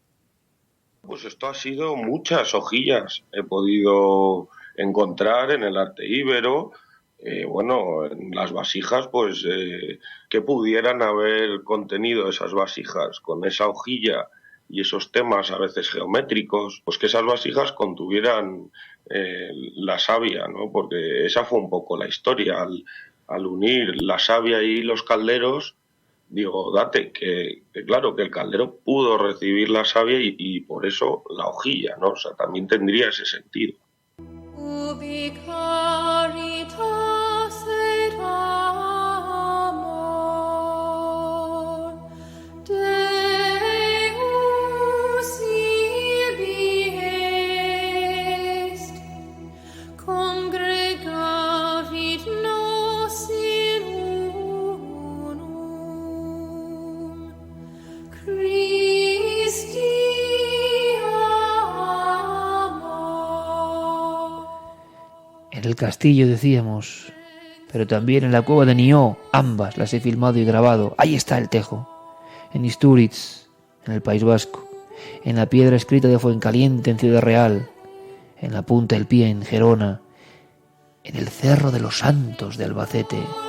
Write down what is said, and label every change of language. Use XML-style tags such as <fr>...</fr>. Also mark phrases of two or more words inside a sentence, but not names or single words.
<es>Pues esto ha sido muchas hojillas. He podido encontrar en el arte íbero, en las vasijas, que pudieran haber contenido esas vasijas con esa hojilla y esos temas a veces geométricos, pues que esas vasijas contuvieran la savia, ¿no? Porque esa fue un poco la historia, al unir la savia y los calderos, digo, date, que claro, que el caldero pudo recibir la savia y por eso la hojilla, ¿no? O sea, también tendría ese sentido.</es> <la>Ubi caritas et amor, Deus ibi est, congregavit nos in unum, Christi amor.</la> <es>En el castillo decíamos, pero también en la cueva de Nió, ambas las he filmado y grabado. Ahí está el tejo. En Istúriz, en el País Vasco, en la piedra escrita de Fuencaliente en Ciudad Real, en la Punta del Pie en Gerona, en el Cerro de los Santos de Albacete.</es>